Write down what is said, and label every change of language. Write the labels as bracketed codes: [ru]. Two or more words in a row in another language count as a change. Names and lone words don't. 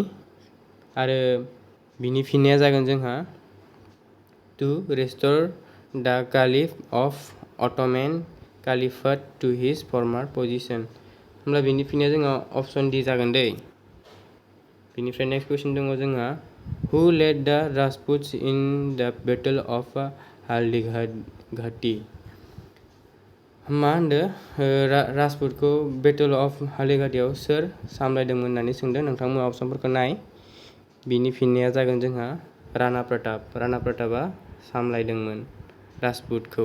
[brx] आरो बिनि फिननाया जागोन जोंहा [en] to restore the Caliph of Ottoman Caliphate to his former position. [brx] होमब्ला बिनि फिननाया जोंहा [en] option D [brx] जागोन दै। बेनिफ्राय [en] next question [brx] दङ जोंहा, [en] Who led the Rajputs in the Battle of Haldighati? [brx] मा होनदो राजपुतखौ बेटल अफ हालदिघाटीयाव सोर सामलायदोंमोन होननानै सोंदों। नोंथांमोना अपसनफोरखौ नाय। बिनि फिननाया जागोन जोंहा राणा प्रतापआ सामलायदोंमोन राजपुतखौ।